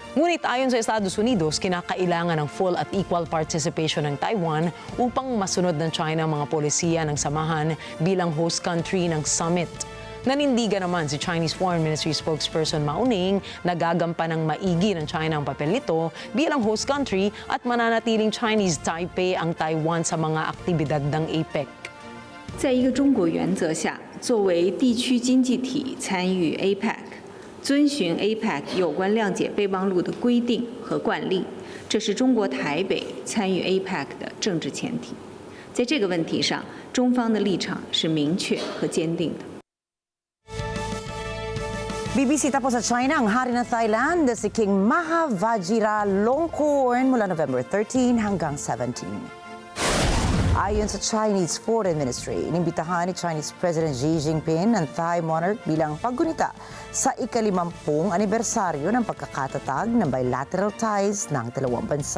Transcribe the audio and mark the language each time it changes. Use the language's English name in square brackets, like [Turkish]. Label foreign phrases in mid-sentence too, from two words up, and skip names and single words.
[Filipino] Ngunit ayon sa Estados Unidos, kinakailangan ng full at [English] equal participation [Filipino] ng Taiwan upang masunod ng China ang mga polisiya ng samahan bilang [English] host country [Filipino] ng summit. Nanindigan naman si [English] Chinese Foreign Ministry spokesperson [Filipino] Mao Ning na gagampan ng maigi ng China ang papel nito bilang [English] host country [Filipino] at mananatiling Chinese Taipei ang Taiwan sa mga aktibidad ng APEC. [Chinese] 在一个中国原则下，作为地区经济体参与 APEC， 遵循 APEC 有关谅解备忘录的规定和惯例，这是中国台北参与 APEC 的政治前提。在这个问题上，中方的立场是明确和坚定的。 [Filipino] Bibisita po sa China ang hari ng Thailand na si King Maha Vajiralongkorn mula November 13 hanggang 17. Ayon sa Chinese Foreign Ministry, inimbitahan ni [English] Chinese President [Filipino] Xi Jinping ang [English] Thai monarch [Filipino] bilang paggunita sa ika-50 anibersaryo ng pagkakatatag ng [English] bilateral ties [Filipino] ng dalawang bansa.